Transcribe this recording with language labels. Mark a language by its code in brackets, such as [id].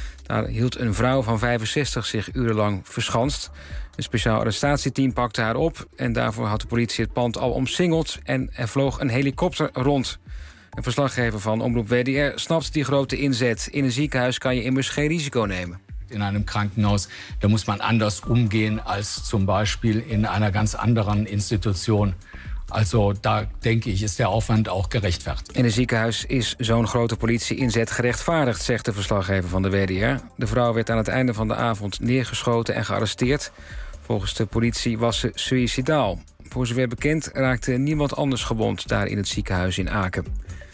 [nl] Daar hield een vrouw van 65 zich urenlang verschanst. Een speciaal arrestatieteam pakte haar op en daarvoor had de politie het pand al omsingeld en er vloog een helikopter rond. Een verslaggever van Omroep WDR snapt die grote inzet. In een ziekenhuis kan je immers geen risico nemen. [de] In einem Krankenhaus, da muss man anders umgehen als zum Beispiel in einer ganz anderen Institution. Also da denke ich, ist der Aufwand auch gerechtfertigt. [nl] In een ziekenhuis is zo'n grote politie-inzet gerechtvaardigd, zegt de verslaggever van de WDR. De vrouw werd aan het einde van de avond neergeschoten en gearresteerd. Volgens de politie was ze suïcidaal. Voor zover bekend raakte niemand anders gewond daar in het ziekenhuis in Aken.